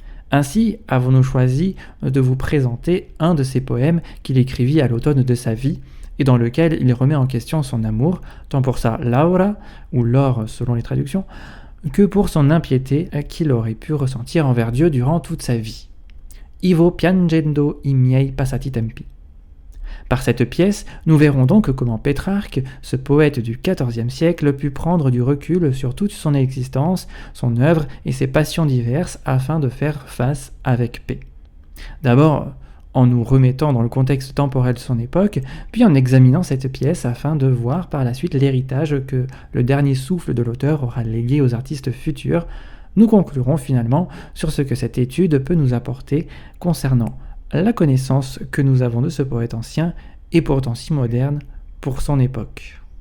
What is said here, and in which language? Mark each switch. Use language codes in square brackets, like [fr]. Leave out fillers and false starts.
[fr] Ainsi avons-nous choisi de vous présenter un de ses poèmes qu'il écrivit à l'automne de sa vie, et dans lequel il remet en question son amour, tant pour sa Laura, ou l'or selon les traductions, que pour son impiété qu'il aurait pu ressentir envers Dieu durant toute sa vie. [it] Ivo piangendo I miei passati tempi. [fr] Par cette pièce, nous verrons donc comment Pétrarque, ce poète du XIVe siècle, put prendre du recul sur toute son existence, son œuvre et ses passions diverses afin de faire face avec paix. D'abord, en nous remettant dans le contexte temporel de son époque, puis en examinant cette pièce afin de voir par la suite l'héritage que le dernier souffle de l'auteur aura légué aux artistes futurs, nous conclurons finalement sur ce que cette étude peut nous apporter concernant la connaissance que nous avons de ce poète ancien et pourtant si moderne pour son époque.